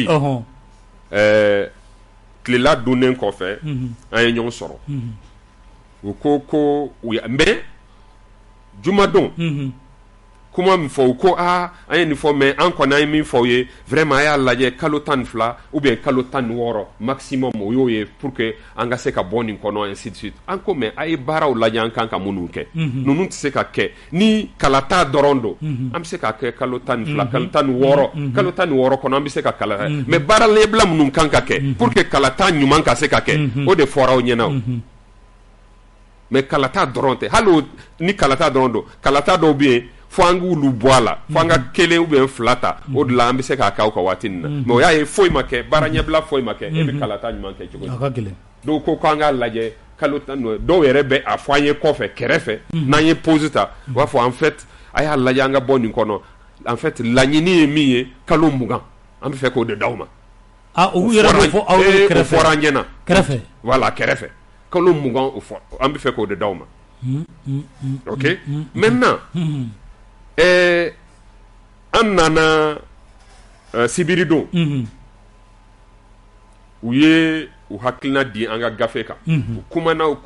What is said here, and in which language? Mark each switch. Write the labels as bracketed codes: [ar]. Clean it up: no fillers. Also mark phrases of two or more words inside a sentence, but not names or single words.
[bm] tilela donnen kɔfɛ an ye ɲɔgɔn sɔrɔ u ko mais jumadon kuma min fɔ u ko an ye nin fɔ mais an kɔni an ye min fɔ ye vraiment a y'a lajɛ kalo 12 [fr] ou bien [bm] kalo 16 maximum o y'o ye [fr] pour que [bm] an ka se ka bɔ nin kɔnɔ [fr] ainsi de suite [bm] an ko mais a ye baaraw lajɛ an kan ka minnu kɛ ninnu tɛ se ka kɛ ni kalata dɔrɔn don an bɛ se ka kɛ kalo 12 kalo 16 kalo 16 kɔnɔ an bɛ se ka kala mais baara ɲɛbila minnu kan ka kɛ [fr] pour que [bm] kalata ɲuman ka se ka kɛ o de fɔra aw ɲɛna o mais kalata dɔrɔn tɛ hali ni kalata dɔrɔn don kalata dɔw bɛ yen fo an k'olu bɔ a la fo an ka 1 [fr] ou bien [bm] 2 ta o de la an bɛ se k'a kɛ aw ka waati nin na mais o y'a ye foyi ma kɛ baara ɲɛbila foyi ma kɛ e bɛ kalata ɲuman kɛ cogo di dɔw ko k'an k'a lajɛ kalo 10 dɔw yɛrɛ bɛ a fɔ an ye kɔfɛ kɛrɛfɛ n'an ye pause ta u b'a fɔ [fr] en fait [bm] a y'a lajɛ an ka bɔ nin kɔnɔ [fr] en fait [bm] laɲini ye min ye kalo 20 an bɛ fɛ k'o de d'aw ma u yɛrɛ bɛ fɔ aw ye kɛrɛfɛ o fɔra an ɲɛna kɛrɛfɛ voilà kɛrɛfɛ kalo 20 o fɔ an bɛ fɛ k'o de d'aw ma [fr] ok maintenant [bm] an nana sibiri don u ye u hakilina di an ka gafe kan u kumana